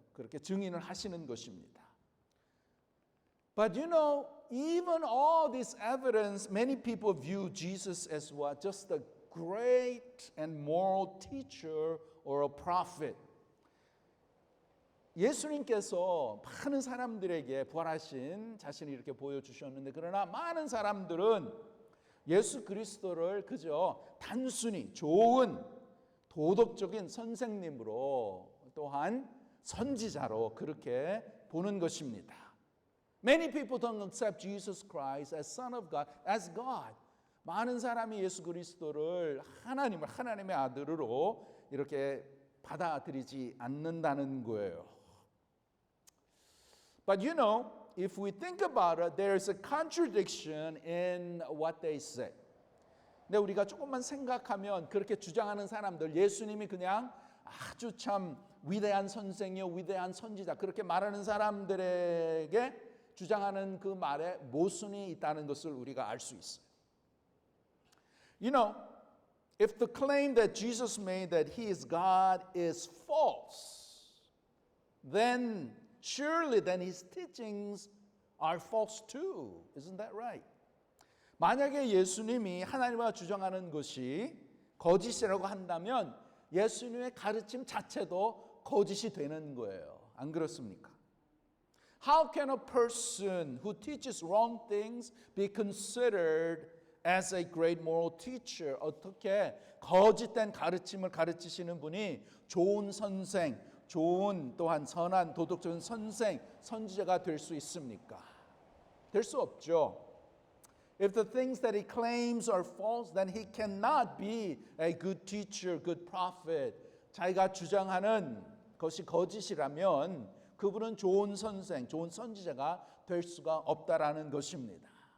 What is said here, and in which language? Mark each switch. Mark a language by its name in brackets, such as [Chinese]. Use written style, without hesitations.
[Korean] 그렇게 증인을 하시는 것입니다. [English] But you know, even all this evidence, many people view Jesus as what? Just a great and moral teacher or a prophet. [Korean] 예수님께서 많은 사람들에게 부활하신 자신을 이렇게 보여주셨는데 그러나 많은 사람들은 예수 그리스도를 그저 단순히 좋은 도덕적인 선생님으로 또한 선지자로 그렇게 보는 것입니다. [English] Many people don't accept Jesus Christ as Son of God, as God. [Korean] 많은 사람이 예수 그리스도를 하나님의 아들으로 이렇게 받아들이지 않는다는 거예요. [English] But you know, if we think about it, there's a contradiction in what they say. [Korean] 근데 우리가 조금만 생각하면 그렇게 주장하는 사람들, 예수님이 그냥 아주 참 위대한 선생이요, 위대한 선지자 그렇게 말하는 사람들에게 주장하는 그 말에 모순이 있다는 것을 우리가 알 수 있어요. [English] You know, if the claim that Jesus made that he is God is false, then surely his teachings are false too. Isn't that right? [Korean] 만약에 예수님이 하나님과 주장하는 것이 거짓이라고 한다면 예수님의 가르침 자체도 거짓이 되는 거예요. 안 그렇습니까? [English] How can a person who teaches wrong things be considered as a great moral teacher? [Korean] 어떻게 거짓된 가르침을 가르치시는 분이 좋은 선생, 좋은 또한 선한 도덕적인 선생, 선지자가 될 수 있습니까? 될 수 없죠. [English] If the things that he claims are false, then he cannot be a good teacher, good prophet. [Korean] 자기가 주장하는 것이 거짓이라면 그분은 좋은 선생, 좋은 선지자가 될 수가 없다라는 것입니다.